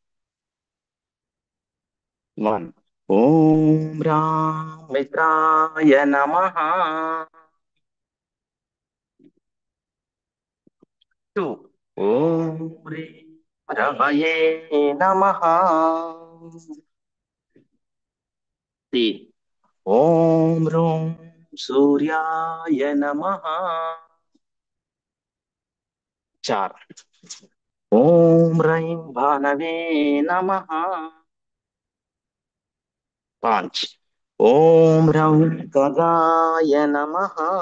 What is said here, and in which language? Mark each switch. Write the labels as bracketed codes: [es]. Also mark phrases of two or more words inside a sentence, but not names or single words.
[sa] 1 ఓం రాం మిత్రాయ నమః. 2 ఓం హ్రీం రమయే నమః. 3 ఓం రూం सूर्याय नमः। 4। ओम ह्रीं भानवे नमः। 5। ओम रं गगाय नमः।